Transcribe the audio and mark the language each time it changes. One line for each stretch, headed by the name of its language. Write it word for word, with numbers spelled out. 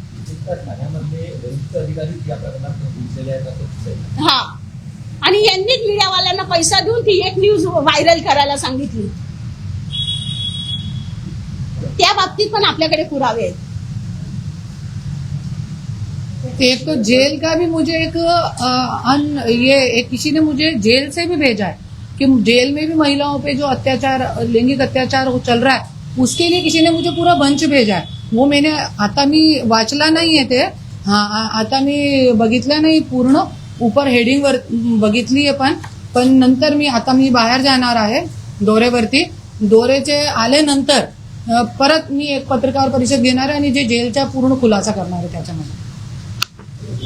Marathi: विशेषतः ठाण्यामध्ये वरिष्ठ अधिकारी या प्रकरणात गुंतलेले आहेत असं दिसतंय. हा, आणि यांनीच मीडियावाल्यांना पैसा देऊन ती एक न्यूज व्हायरल करायला सांगितली. त्या बाबतीत पण आपल्याकडे पुरावे आहेत.
Hindi: एक तो जेल का भी मुझे एक अ, अन ये एक किसी ने मुझे जेल से भी भेजा है कि जेल में भी महिलाओं पे जो अत्याचार, लैंगिक अत्याचार हो चल रहा है, उसके लिए किसी ने मुझे पूरा बंच भेजा है. वो मैंने
Marathi: आता मी वाचला नाही आहे ते, हा आ- आता मी बघितलं नाही पूर्ण, उपर हेडिंगवर बघितली आहे. पण पण नंतर मी आता मी बाहेर जाणार आहे दौऱ्यावरती. दौऱ्याचे आल्यानंतर अ, परत मी एक पत्रकार परिषद घेणार आहे आणि जे जेलचा पूर्ण खुलासा करणार आहे त्याच्यामध्ये.